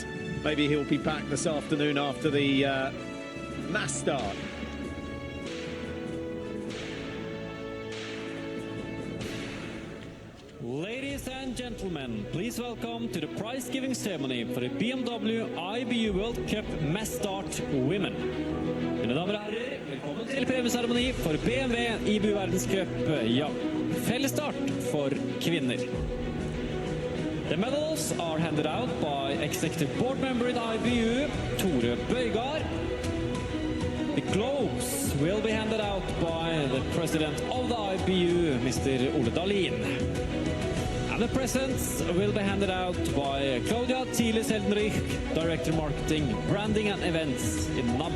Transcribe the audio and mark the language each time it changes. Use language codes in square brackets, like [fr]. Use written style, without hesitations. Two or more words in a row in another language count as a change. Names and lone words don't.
[en] Maybe he'll be back this afternoon after the mass start. Ladies and gentlemen, please welcome to the prize-giving ceremony for the BMW IBU World Cup Mass Start Women. [no] Mine damer og herrer, velkommen til premieseremoni for BMW IBU Verdenscup, ja, fellesstart for kvinner. [en] The medals are handed out by Executive Board Member in IBU, Tore Bøygard. The globes will be handed out by the President of the IBU, Mr. Ole Dahlin. And the presents will be handed out by Claudia Thiele-Seldenrich, Director Marketing, Branding and Events in Nammo.